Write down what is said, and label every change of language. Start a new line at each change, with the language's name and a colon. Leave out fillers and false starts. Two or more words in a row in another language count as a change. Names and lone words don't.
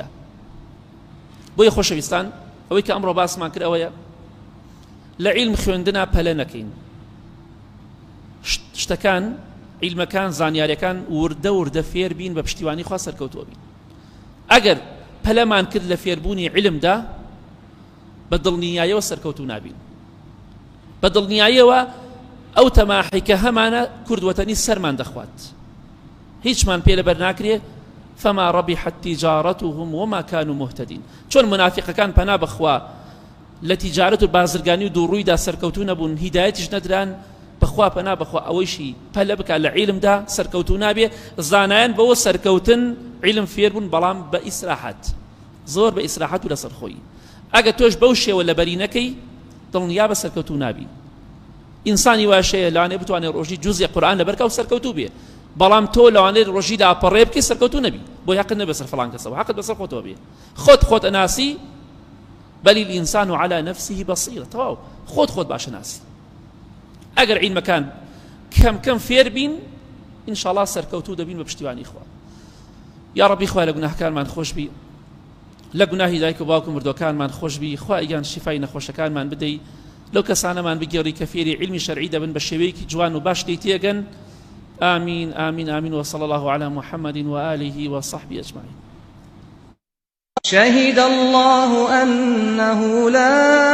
Central Kurdish: بۆیە خۆشەویستان ئەوەی کە ئەمڕۆ باسمان کرد ئەوەیە لە عیلم خوێندنا پەلە نەکەین شتەکان عیلمەکان زانیاریەکان وردە فێر بین بە پشتیوانی خوا سەرکەوتووە بین. ئەگەر پەلەمان کرد لە فێربوونی عیلمدا بە دڵنیاییەوە سەرکەوتوو نابین بە دڵنیاییەوە ئەو تەماحی کە هەمانە کوردوەتەنی سەرمان دەخوات هیچمان پێ لەبەر ناکرێ
Arabic: فما ربحت تجارتهم وما كانوا مهتدين
Central Kurdish: چۆن منافقەکان پەنا بخوا لە تیجارەت و بازرگانی و دووڕوویدا سەرکەوتوو نەبوون هیدایەتیش نەدران بخوا پەنا بخوا ئەوەیشی پەلە بکە لە عیلمدا سەرکەوتوو نابێ زانایان بەوە سەرکەوتن عیلم فێر بوون بەڵام بە ئیسراحەت زۆر بە ئیسراحەت و لەسەر خۆی ئەگە تۆش بەو شێوە لەبەری نەکەی دڵنیا بە سەرکەوتوو نابی. ئینسانی واشەیە لەوانەیە بتوانێت ڕۆژی جوزی قورئان لەبەرکە و سەرکەوتوو بێ بەڵام تۆ لەوانەیە ڕۆژی لاپەڕێ بکەی سەرکەوتوو نەبی بۆ حەقت نەبێ سەر فڵان کەسەوە حەقت بەسەر خۆتەوە بێ خۆت ئەناسی
Arabic: بل الإنسان على نفسه بصيرة
Central Kurdish: تواو خود باش ناسي ئەگەر عیلمەکان کەم فێر بین
Arabic: إن شاء الله
Central Kurdish: سەرکەوتوو دەبین بە پشتیوانی خوا. یا ربی خوا لە گوناهەکانمان خۆش بی لە گوناهی دایک و باوک و مردوەکانمان خۆش بی خوا ئیان شیفای نەخۆشەکانمان بدەی لەو کەسانەمان بگێڕی کە فێری عیلمی شەرعی دەبن بە شێوەیەکی جوان و باش تێگەن.
Arabic: آمين آمين آمين وصلى الله على محمد وآله وصحبه أجمعين. شهد الله أنه لا